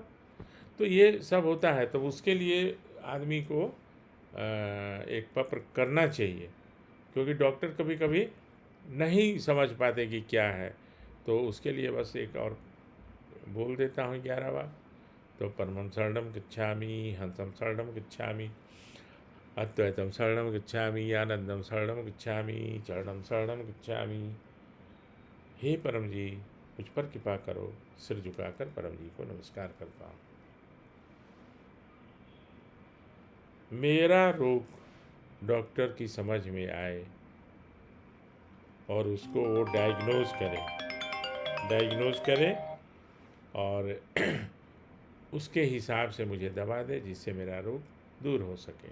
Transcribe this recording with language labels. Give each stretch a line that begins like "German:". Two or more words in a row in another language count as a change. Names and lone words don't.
Hindi: तो ये सब होता है, तो उसके लिए आदमी को एक पत्र करना चाहिए, क्योंकि डॉक्टर कभी कभी नहीं समझ पाते कि क्या है। तो उसके लिए बस एक और बोल देता हूँ 11 बार।
Sanskrit: तो परमं शरणं गच्छामि, हंसं शरणं गच्छामि, अद्वैतम शरणं गच्छामि, आनंदम शरणं गच्छामि, चरणम शरणं गच्छामि।
Hindi: हे परम जी, मुझ पर कृपा करो। सिर झुकाकर परम जी को नमस्कार करता हूँ। मेरा रोग डॉक्टर की समझ में आए, और उसको वो डायग्नोज करे और उसके हिसाब से मुझे दवा दे जिससे मेरा रोग दूर हो सके।